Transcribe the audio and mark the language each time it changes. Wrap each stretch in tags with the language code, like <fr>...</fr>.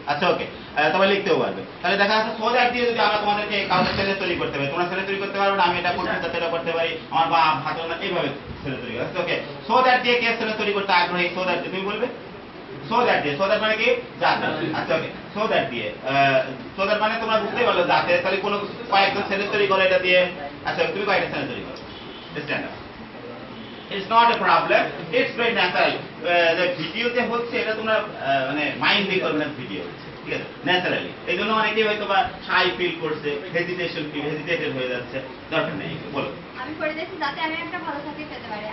<bn>আচ্ছা ওকে, তবে লিখতেও পারবে। তাহলে দেখা যাচ্ছে সো দ্যাট দিয়ে যদি আমরা তোমাদেরকে কাউকে সেন্টেন্স তৈরি করতে পারি, তোমরা সেন্টেন্স তৈরি করতে পারবে না, আমি এটা করতে যাতে এটা করতে পারি, আমার বা ভাত না, এইভাবে সেন্টেন্স তৈরি করতে। ওকে, সো দ্যাট দিয়ে কে সেন্টেন্স তৈরি করতে আগ্রহী? সো দ্যাট তুমি বলবে। সো দ্যাট দিয়ে, সো দ্যাট মানে কি? যাতে। আচ্ছা ওকে, সো দ্যাট দিয়ে, সো দ্যাট মানে তোমরা বুঝতেই পারলো যাতে। তাহলে কোনো কয়েকজন সেন্টেন্স তৈরি করো এটা দিয়ে। আচ্ছা তুমি কয়েকটা সেন্টেন্স তৈরি করো, stand up.</bn> <en>It's not a problem, it's very natural.</en> <bn>যে ভিডিওতে হচ্ছে এটা তোমরা মানে মাইন্ড করবে না, ভিডিও ঠিক আছে ন্যাচারালি। এই জন্য অনেকেই হয়তো বা শাই ফিল করছে, হেজিটেটেড হয়ে যাচ্ছে, দরকার নেই। বলো। আমি পড়তেছি যাতে আমি একটা ভালো চাকরি পেতে পারি।</bn>